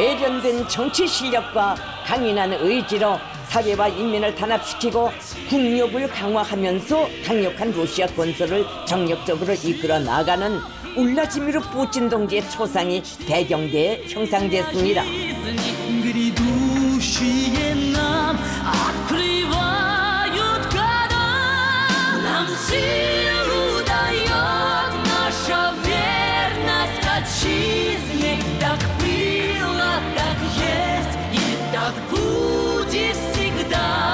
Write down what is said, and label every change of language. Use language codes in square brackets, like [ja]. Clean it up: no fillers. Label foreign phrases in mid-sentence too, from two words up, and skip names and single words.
[ko] 단련된 정치 실력과 강인한 의지로 사회와 인민을 단합시키고 국력을 강화하면서 강력한 러시아 건설을 정력적으로 이끌어 나가는 울라지미르 푸틴 동지의 초상이 배경대에 형상됐습니다. [ru] Грядущие нам открывают года, нам силу дает наша верность отчизне. Так было, так есть и так будет всегда.